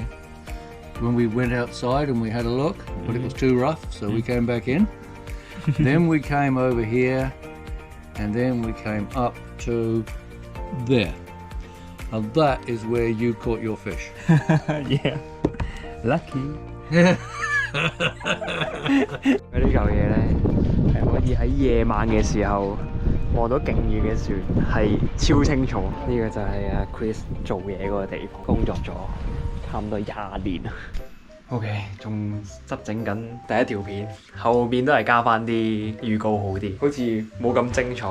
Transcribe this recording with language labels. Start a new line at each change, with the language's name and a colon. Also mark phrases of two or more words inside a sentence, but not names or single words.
English: when we went outside and we had a look, but it was too rough, so we came back in. Then we came over here, and then we came up to there. And that is where you caught your fish. Yeah. Lucky.
Cantonese: 佢呢嚿嘢咧係可以喺夜晚嘅時候望到勁遠嘅船，係超清楚。呢個就係阿 Chris 做嘢嗰個地方，工作咗差唔多20年。OK， 仲執整緊第一條片，後面都係加翻啲預告好啲，好似冇咁精彩。